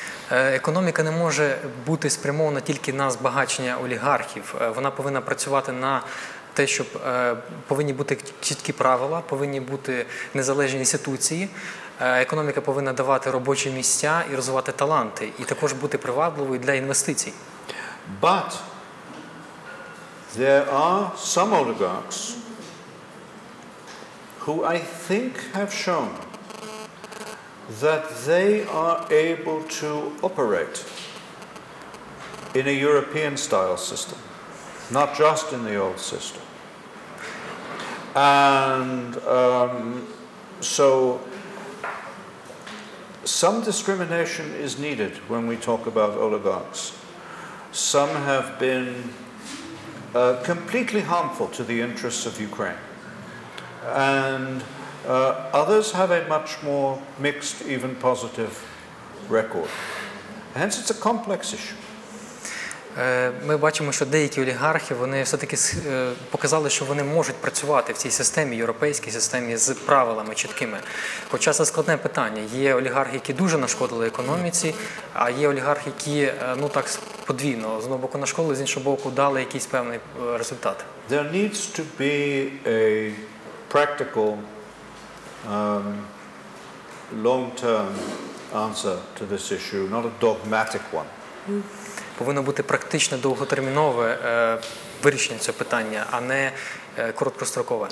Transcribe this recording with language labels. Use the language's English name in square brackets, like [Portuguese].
[Ukrainian] Економіка не може бути спрямована тільки на збагачення олігархів. Вона повинна працювати на те, щоб повинні бути чіткі правила, повинні бути незалежні інституції. Економіка повинна давати робочі місця і розвивати таланти, і також бути привабливою для інвестицій. [English] But there are some oligarchs who I think have shown that they are able to operate in a European-style system, not just in the old system. And so some discrimination is needed when we talk about oligarchs. Some have been completely harmful to the interests of Ukraine. And others have a much more mixed, even positive record. Hence, it's a complex issue. [Ukrainian] Ми бачимо, що деякі олігархи, вони все-таки показали, що вони можуть працювати в цій системі, європейській системі, з правилами чіткими. Хоча це складне питання. Є олігархи, які дуже нашкодили економіці, а є олігархи, які, ну так, подвійно, з одного боку нашкодили, з іншого боку дали якийсь певний результат. [English] There needs to be a practical, long-term answer to this issue, not a dogmatic one. [Ukrainian] Повинно бути практичне, довготермінове вирішення цього питання, а не короткострокове.